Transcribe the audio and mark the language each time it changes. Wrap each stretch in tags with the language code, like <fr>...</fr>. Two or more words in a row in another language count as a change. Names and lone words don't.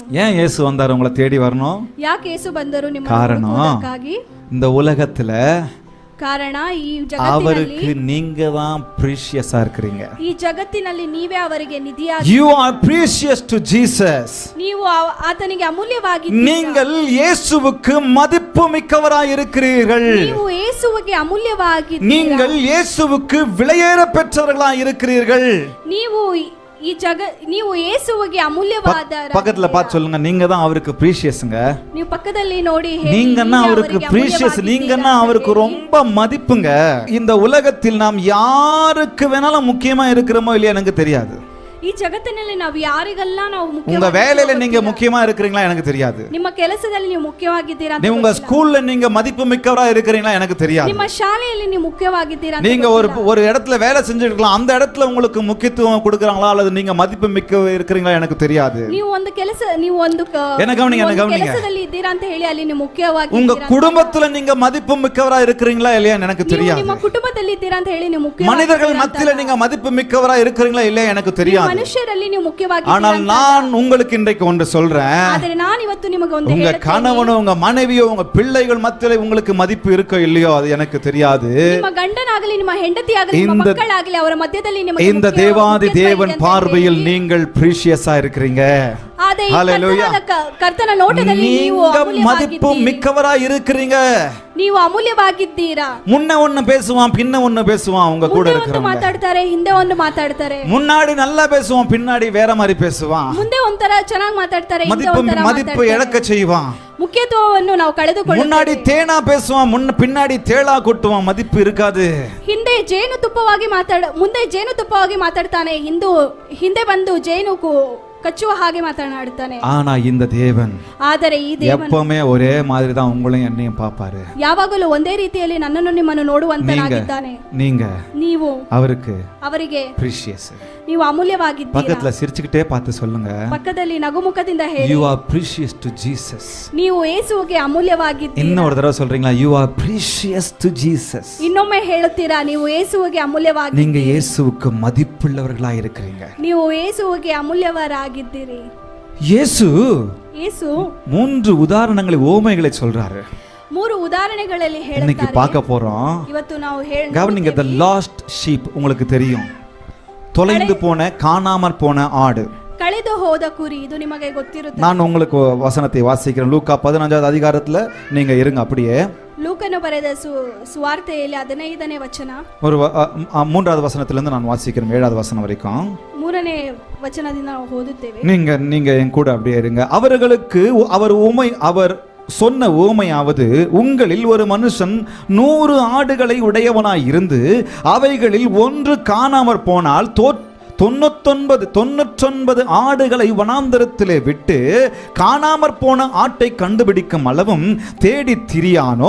<ta>ஏன் இயேசு வந்தார் உங்களை தேடி வரணும்?</ta> <kn>ಯಾಕೆ ಯೇಸು ಬಂದರು ನಿಮ್ಮ</kn> <ta>காரணம் இந்த உலகத்துல</ta> <kn>ಕಾರಣ ಈ</kn> <ta>அவருக்கு</ta> <kn>ಜಗತ್ತಿನಲ್ಲಿ</kn> <ta>நீங்க தான் பிரீஷியஸா இருக்கிறீங்க.</ta> <kn>ಈ ಜಗತ್ತಿನಲ್ಲಿ ನೀವೇ ಅವರಿಗೆ ನಿಧಿಯಾಗಿ</kn> <en>You are precious to Jesus.</en> <kn>ನೀವು ಆತನಿಗೆ ಅಮೂಲ್ಯವಾಗಿದ್ದೀರಿ.</kn> <ta>நீங்கள் இயேசுவுக்கு மதிப்புமிக்கவராய் இருக்கிறீர்கள்.</ta> <kn>ನೀವು ಯೇಸುವಿಗೆ ಅಮೂಲ್ಯವಾಗಿದ್ದೀರಿ.</kn> <ta>நீங்கள் இயேசுவுக்கு விலையேற பெற்றவர்களாய் இருக்கிறீர்கள்.</ta> <kn>ನೀವು ಯೇಸುವಿಗೆ ಅಮೂಲ್ಯವಾದ.</kn> <ta>பக்கத்துல பார்த்து சொல்லுங்க, நீங்க தான் அவருக்கு பிரீஷியஸ்ங்க.</ta> <kn>ನೀವು ಪಕ್ಕದಲ್ಲಿ ನೋಡಿ ಹೇಳಿ,</kn> <ta>நீங்கன்னா அவருக்கு பிரீஷியஸ், நீங்கன்னா அவருக்கு ரொம்ப மதிப்புங்க. இந்த உலகத்தில் நாம் யாருக்கு வேணாலும் முக்கியமா இருக்கிறோமோ இல்லையா எனக்கு தெரியாது.</ta> <kn>ಈ ಜಗತ್ತಿನಲ್ಲಿ ನಾವು ಯಾರಿಗೆಲ್ಲ ನಾವು</kn> <ta>உங்க வேலையில நீங்க முக்கியமா இருக்கிறீங்களா எனக்கு தெரியாது.</ta> <kn>ನಿಮ್ಮ ಕೆಲಸದಲ್ಲಿ ನೀವು ಮುಖ್ಯವಾಗಿದ್ದೀರಾ ಅಂತ</kn> <ta>உங்க ஸ்கூல்ல நீங்க மதிப்புமிக்கவரா இருக்கிறீங்களா எனக்கு தெரியாது.</ta> <kn>ನಿಮ್ಮ ಶಾಲೆಯಲ್ಲಿ ನೀವು ಮುಖ್ಯವಾಗಿದ್ದೀರಾ ಅಂತ</kn> <ta>நீங்க ஒரு இடத்துல வேலை செஞ்சுட்டு இருக்கலாம், அந்த இடத்துல உங்களுக்கு முக்கியத்துவம் கொடுக்கறாங்களா அல்லது நீங்க மதிப்புமிக்க இருக்கிறீங்களா எனக்கு தெரியாது.</ta> <kn>ನೀವು ಒಂದು</kn> <ta>என்ன கவனிங்க</ta> <kn>ಕೆಲಸದಲ್ಲಿ ಇದ್ದೀರಾ ಅಂತ ಹೇಳಿ ಅಲ್ಲಿ ನೀವು ಮುಖ್ಯವಾಗಿದ್ದೀರಾ.</kn> <ta>உங்க குடும்பத்துல நீங்க மதிப்புமிக்கவரா இருக்கிறீங்களா இல்லையா எனக்கு தெரியாது.</ta> <kn>ನಿಮ್ಮ ಕುಟುಂಬದಲ್ಲಿ ಇದ್ದೀರಾ ಅಂತ ಹೇಳಿ ನೀವು ಮುಖ್ಯವಾಗಿದ್ದೀರಾ.</kn> <ta>மனிதர்கள் மத்தியில நீங்க மதிப்புமிக்கவரா இருக்கிறீங்களா இல்லையா எனக்கு தெரியாது.</ta> <kn>ಮನುಷ್ಯರಲ್ಲಿ ನೀವು ಮುಖ್ಯವಾಗಿದ್ದೀರಾ.</kn> <ta>ஆனால் நான் உங்களுக்கு இன்றைக்கு ஒன்று சொல்றேன்.</ta> <kn>ಆದರೆ ನಾನು ಇವತ್ತು ನಿಮಗೆ ಒಂದು</kn> <ta>உங்க கணவனோ உங்க மனைவியோ உங்க பிள்ளைகள் மத்தியில உங்களுக்கு மதிப்பு இருக்கோ இல்லையோ அது எனக்கு தெரியாது.</ta> <kn>ನಿಮ್ಮ ಗಂಡನಾಗಲಿ ನಿಮ್ಮ ಹೆಂಡತಿಯಾಗಲಿ ನಿಮ್ಮ ಮಕ್ಕಳಾಗಲಿ ಅವರ ಮಧ್ಯದಲ್ಲಿ ನಿಮಗೆ</kn> <ta>இந்த தேவாதி தேவன் பார்வையில் நீங்கள் பிரீஷியஸா இருக்கிறீங்க. ஹalleluya.</ta> <kn>ಕರ್ತನ ನೋಟದಲ್ಲಿ ನೀವು</kn> <ta>மதிப்பு மிக்கவரா இருக்கிறீங்க.</ta> <kn>ನೀವು ಅಮೂಲ್ಯವಾಗಿದ್ದೀರಾ.</kn> <ta>முன்ன ஒன்னு பேசுவான் பின்ன ஒன்னு பேசுவான் உங்க கூட இருக்கிறவங்க.</ta> <kn>ಮಾತಾಡ್ತಾರೆ ಹಿಂದೆ ಒಂದು ಮಾತಾಡ್ತಾರೆ.</kn> <ta>முன்னாடி நல்லா பேசுவான் பின்னாடி வேற மாதிரி பேசுவான்.</ta> <kn>ಮುಂದೆ ಒಂತರ ಚೆನ್ನಾಗಿ ಮಾತಾಡ್ತಾರೆ ಹಿಂದೆ ಒಂತರ</kn> <ta>மதிப்பு இழக்க செய்வான்.</ta> <kn>ಮುಖ್ಯತ್ವವನ್ನು ನಾವು ಕಳೆದುಕೊಳ್ಳುತ್ತೇವೆ.</kn> <ta>முன்னாடி தேனா பேசுவான் பின்னாடி தேளா கொட்டுவான், மதிப்பு இருக்காது.</ta> <kn>ಮುಂದೆ ಜೇನುತುಪ್ಪವಾಗಿ ಮಾತಾಡ್ತಾನೆ, ಹಿಂದೆ ಬಂದು ಜೇನು ಕಚ್ಚುವ ಹಾಗೆ ಮಾತನಾಡುತ್ತಾನೆ.</kn> <ta>ஆனா இந்த தேவன்</ta> <kn>ಆದರೆ ಈ ದೇವನು</kn> <ta>எப்பவுமே ஒரೇ மாதிரி தான் உங்களையும் என்னையும் பாப்பாரு.</ta> <kn>ಯಾವಾಗಲೂ ಒಂದೇ ರೀತಿಯಲ್ಲಿ ನನ್ನನ್ನು ನಿಮ್ಮನ್ನು ನೋಡುವಂತನಾಗಿದ್ದಾನೆ. ನೀವು ಅವರಿಗೆ precious. ನೀವು ಅಮೂಲ್ಯವಾಗಿದ್ದೀರಾ.</kn> <ta>பக்கத்துல சிரிச்சுக்கிட்டே பார்த்து சொல்லுங்க,</ta> <kn>ಪಕ್ಕದಲ್ಲಿ ನಗುಮುಖದಿಂದ ಹೇಳಿ,</kn> <en>you are precious to Jesus.</en> <kn>ನೀವು ಯೇಸುವಿಗೆ ಅಮೂಲ್ಯವಾಗಿದ್ದೀರಾ.</kn> <ta>இன்னொரு தடவை சொல்றீங்களா,</ta> <en>you are precious to Jesus.</en> <kn>ಇನ್ನೊಮ್ಮೆ ಹೇಳುತ್ತೀರಾ, ನೀವು ಯೇಸುವಿಗೆ ಅಮೂಲ್ಯವಾಗಿದ್ದೀರಾ.</kn> <ta>நீங்க இயேசுவுக்கு மதிப்புள்ளவர்களா இருக்கிறீங்க.</ta> <kn>ನೀವು ಯೇಸುವಿಗೆ ಅಮೂಲ್ಯವಾಗಿದ್ದೀರಿ.</kn> <ta>இயேசு 3 உதாரணங்களை ஓமைகளை சொல்றாரு.</ta> <kn>3 ಉದಾಹರಣೆಗಳಲ್ಲಿ ಹೇಳ್ತಾರೆ.</kn> <ta>இன்னைக்கு பார்க்க போறோம்.</ta> <kn>ಇವತ್ತು ನಾವು</kn> <ta>கவனிங்க,</ta> <en>the lost sheep</en> <ta>உங்களுக்கு தெரியும். தொலைந்து போன காணாமற் போன ஆடு,</ta> <kn>ಕಳೆದು ಹೋದ ಕುರಿ, ಇದು ನಿಮಗೆ ಗೊತ್ತಿರುತ್ತೆ.</kn> <ta>நான் உங்களுக்கு வசனத்தை வாசிக்கிறேன். லூக்கா 15வது அதிகாரத்துல நீங்க இருங்க அப்படியே.</ta> <kn>ಲೂಕನು ಬರೆದ ಸುವಾರ್ತೆಯಲ್ಲಿ 15ನೇ ವಚನ,</kn> <ta>ஒரு 3வது வசனத்துல இருந்து நான் வாசிக்கிறேன் 7வது வசனம் வரைக்கும்.</ta> <kn>3ನೇ ವಚನದಿಂದ ನಾವು ಓದುತ್ತೇವೆ.</kn> <ta>நீங்க என் கூட அப்படியே இருங்க. அவர்களுக்கு அவர் சொன்ன உவமையாவது, உங்களில் ஒரு மனுஷன் 100 ஆடுகளை உடையவனாய் இருந்து அவைகளில் ஒன்று காணாமற் போனால் 99 ஆடுகளை வனாந்தரத்திலே விட்டு காணாமற் போன ஆட்டை கண்டுபிடிக்கும் அளவும் தேடி திரியானோ.</ta>